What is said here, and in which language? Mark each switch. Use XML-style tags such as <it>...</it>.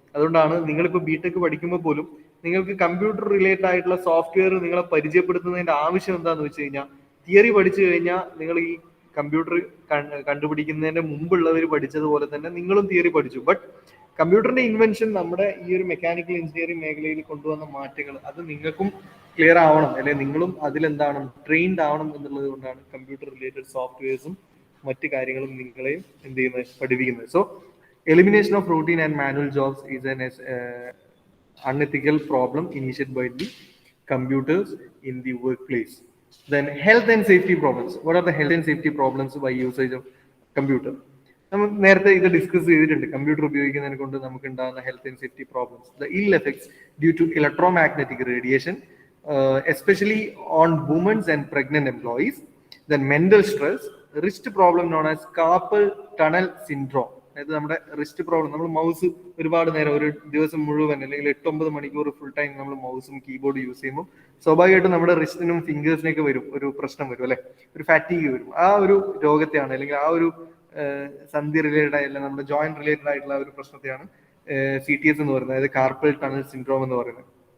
<ml>അതുകൊണ്ടാണ് നിങ്ങളിപ്പോ ബിടെക് പഠിക്കുമ്പോൾ പോലും നിങ്ങൾക്ക് കമ്പ്യൂട്ടർ റിലേറ്റഡ് ആയിട്ടുള്ള സോഫ്റ്റ്വെയർ നിങ്ങളെ പരിചയപ്പെടുത്തുന്നതിന്റെ ആവശ്യം എന്താന്ന് വെച്ച് കഴിഞ്ഞാൽ, തിയറി പഠിച്ചു കഴിഞ്ഞാൽ നിങ്ങൾ ഈ കമ്പ്യൂട്ടർ കണ്ടുപിടിക്കുന്നതിന്റെ മുമ്പുള്ളവർ പഠിച്ചതുപോലെ തന്നെ നിങ്ങളും തിയറി പഠിച്ചു. ബട്ട് കമ്പ്യൂട്ടറിന്റെ ഇൻവെൻഷൻ നമ്മുടെ ഈ ഒരു മെക്കാനിക്കൽ എഞ്ചിനീയറിംഗ് മേഖലയിൽ കൊണ്ടുവന്ന മാറ്റങ്ങൾ അത് നിങ്ങൾക്കും ക്ലിയർ ആവണം, അല്ലെങ്കിൽ നിങ്ങളും അതിലെന്താണ് ട്രെയിൻഡ് ആവണം എന്നുള്ളത് കൊണ്ടാണ് കമ്പ്യൂട്ടർ റിലേറ്റഡ് സോഫ്റ്റ്വെയർസും മറ്റു കാര്യങ്ങളും നിങ്ങളെയും എന്ത് ചെയ്യുന്നത്, പഠിപ്പിക്കുന്നത്. So</ml> <en>Elimination of routine and manual jobs is an unethical problem initiated by the computers in the workplace. Then health and safety problems. What are the health and safety problems by usage of computer?</en> <ml>നമ്മൾ നേരത്തെ ഇത് discuss ചെയ്തിട്ടുണ്ട്. Computer ഉപയോഗിക്കുന്നതിനെ കൊണ്ട് നമുക്ക് ഉണ്ടാകുന്ന health and safety problems.</ml> <en>The ill effects due to electromagnetic radiation, especially on womens and pregnant employees. Then mental stress, wrist problem known as carpal tunnel syndrome.</en> <ml>അതായത് നമ്മുടെ റിസ്റ്റ് പ്രോബ്ലം, നമ്മൾ മൗസ് ഒരുപാട് നേരം ഒരു ദിവസം മുഴുവൻ അല്ലെങ്കിൽ 8-9 മണിക്കൂർ ഫുൾ ടൈം നമ്മൾ മൗസും കീബോർഡ് യൂസ് ചെയ്യുമ്പോൾ സ്വാഭാവികമായിട്ടും നമ്മുടെ റിസ്റ്റിനും ഫിംഗേഴ്സിനൊക്കെ വരും ഒരു പ്രശ്നം വരും അല്ലെ, ഒരു ഫാറ്റീഗ് വരും. ആ ഒരു രോഗത്തെയാണ് അല്ലെങ്കിൽ ആ ഒരു സന്ധി റിലേറ്റഡ് ആയിട്ടുള്ള നമ്മുടെ ജോയിന്റ് റിലേറ്റഡ് ആയിട്ടുള്ള ഒരു പ്രശ്നത്തെയാണ് CTS എന്ന് പറയുന്നത്, അതായത് കാർപ്പൽ ടണൽ സിൻഡ്രോം എന്ന് പറയുന്നത്.</ml>